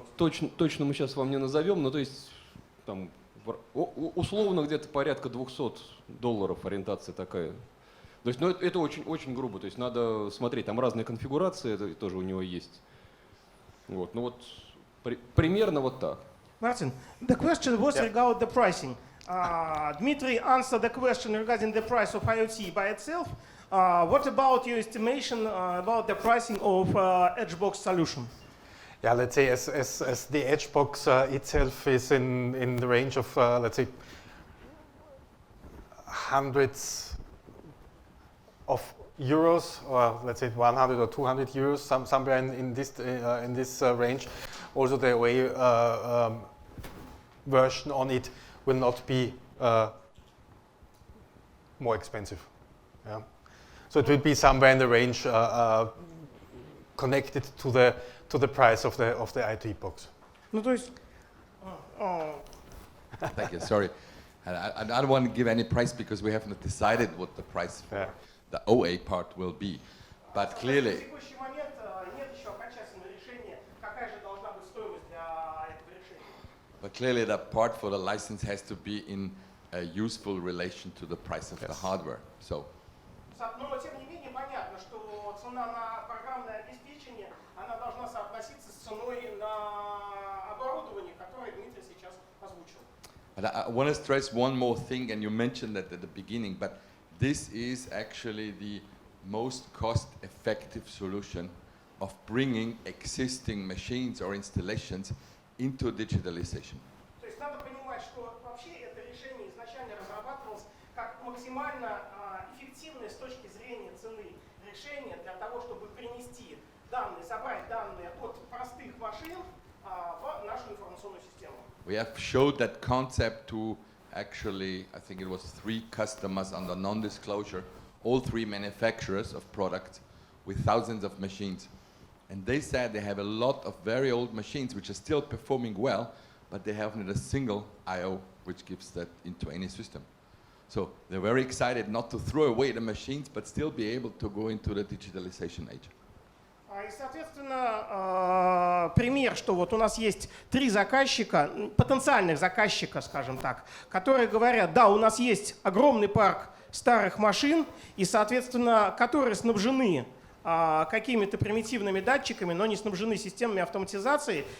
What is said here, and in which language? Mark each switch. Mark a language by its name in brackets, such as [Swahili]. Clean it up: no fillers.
[Russian] Точно мы сейчас вам не назовем, но то есть там условно где-то порядка $200 ориентация такая. То есть, ну, это очень грубо, то есть надо смотреть, там разные конфигурации, это тоже у него есть. Вот, ну вот примерно вот так. [English] Martin, the question was regarding the pricing. Dmitry answered the question regarding the price of IoT by itself. What about your estimation about the pricing of EdgeBox solution? Yeah, let's say as the EdgeBox itself is in the range of let's say hundreds of euros, or let's say 100 or 200 euros, somewhere in this range. Also, the OA version on it will not be more expensive. Yeah. So it will be somewhere in the range connected to the price of the IT box. [Russian] Ну, то есть, [English] Thank you. Sorry, I don't want to give any price because we haven't decided what the price for the OA part will be. But clearly, [Russian] в текущий момент нет еще окончательного решения, какая же должна быть стоимость для этого решения. [English] the part for the license has to be in a useful relation to the price of the hardware. So. [Russian] Но тем не менее понятно, что цена на программное обеспечение, она должна соотноситься с ценой на оборудование, которое Дмитрий сейчас озвучил. [English] But I want to stress one more thing, and you mentioned that at the beginning, but this is actually the most cost-effective solution of bringing existing machines or installations into digitalization. [Russian] То есть надо понимать, что вообще это решение изначально разрабатывалось как максимально эффективное с точки зрения цены решение для того, чтобы принести данные, собрать данные от простых машин в нашу информационную систему. [English] We have showed that concept to actually, I think it was 3 customers under non-disclosure, all 3 manufacturers of products with thousands of machines. And they said they have a lot of very old machines which are still performing well, but they haven't a single I/O which gives that into any system. So they're very excited not to throw away the machines, but still be able to go into the digitalization age. [Russian] И, соответственно, пример, что вот у нас есть 3 заказчика, потенциальных заказчика, скажем так, которые говорят, да, у нас есть огромный парк старых машин, и, соответственно, которые снабжены какими-то примитивными датчиками, но не снабжены системами автоматизации.